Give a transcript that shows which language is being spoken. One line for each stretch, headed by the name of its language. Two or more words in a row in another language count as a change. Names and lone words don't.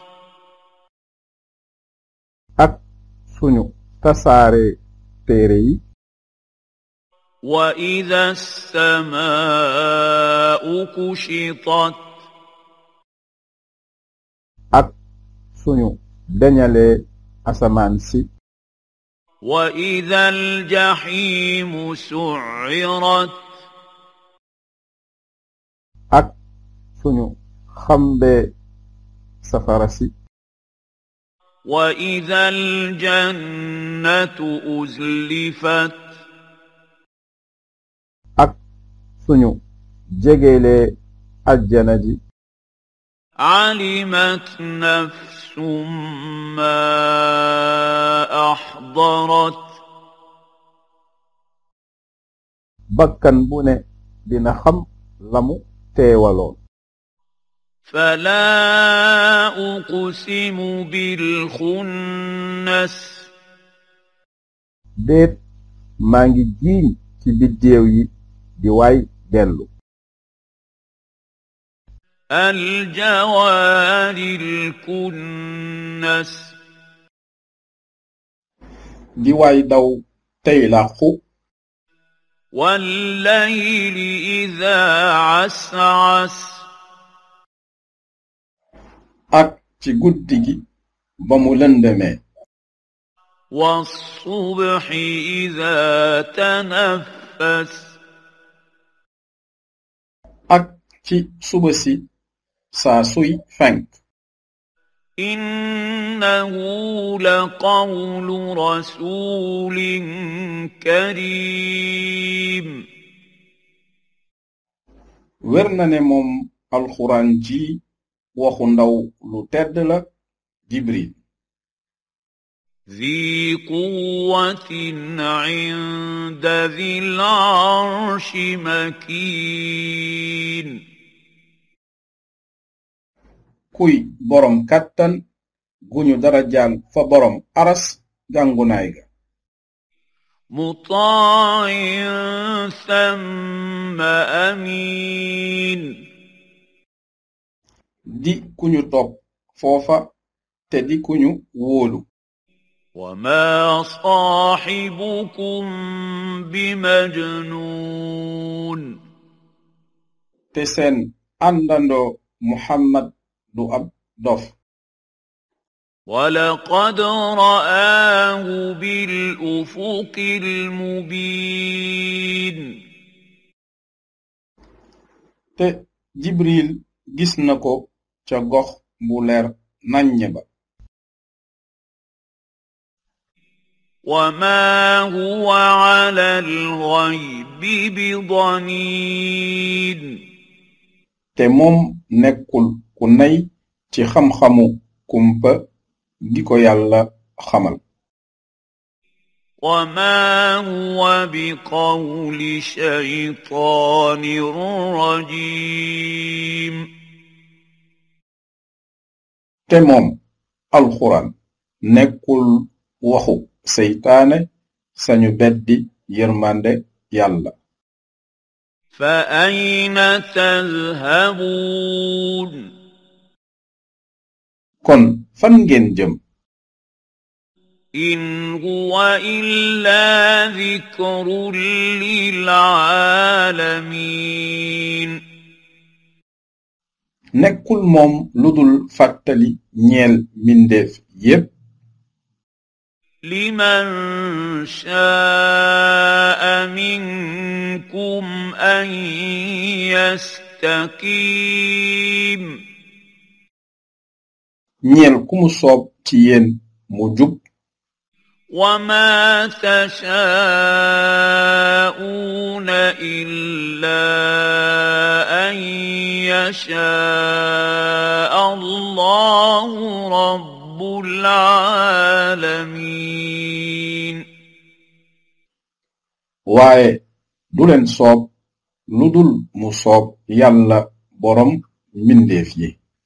Wolof: ak suñu tasaare téere yi
Arabic: وإذا السماء كشطت
Wolof: ak suñu deñalee asamaan si
Arabic: وإذا الجحيم سعرت
Wolof: ak suñu xambee safara si
Arabic: وإذا الجنة أزلفت
Wolof: ak suñu jegelee ajjana ji
Arabic: علمت نفس ما أحضرت
Wolof: bakkan bu ne dina xam lamu teewaloon
Arabic: فلا أقسم بالخنس
Wolof: déet maa ngi giiñ ci biddéew yi di waay dellu
Arabic: الجوار الكنس
Wolof: di waay daw tey làqu
Arabic: والليل إذا عسعس
Wolof: ak ci guddi gi ba mu lëndëmee
Arabic: والصبح إذا تنفس
Wolof: ak ci suba si saa suy fenk
Arabic: إنه لقول رسول كريم
Wolof: wér na ne moom alxuraan ji waxu ndaw lu tedd la Jibril
Arabic: ذي قوة عند ذي العرش مكين
Wolof: kuy borom kàttan guñu darajaal fa borom aras gàngunaay ga
Arabic: مطاع ثم أمين
Wolof: di kuñu topp foofa te di kuñu wóolu
Arabic: وما صاحبكم بمجنون
Wolof: te seen àndandoo Muhammad du ab dof
Arabic: ولقد رآه بالأفق المبين
Wolof: te Jibril gis na ko ca gox bu leer naññ ba
Arabic: وما هو على الغيب بضنين
Wolof: te moom nekkul ku nay ci xam-xamu kumpa gi ko Yàlla xamal
Arabic: وما هو بقول شيطان رجيم
Wolof: te moom alxuraan nekkul waxu seytaane sañu beddi yërmande Yàlla
Arabic: فأين تذهبون
Wolof: kon fan ngeen jëm
Arabic: إن هو إلا ذكر للعالمين
Wolof: nekkul moom ludul fàttali ñeel mbindeef yépp
Arabic: لمن شاء منكم أن يستقيم
Wolof: ñeel ku mu soob ci yéen mu jub
Arabic: وما تشاءون إلا أن يشاء الله رب العالمين
Wolof: waaye du leen soob ludul mu soob Yàlla borom mbindeef yi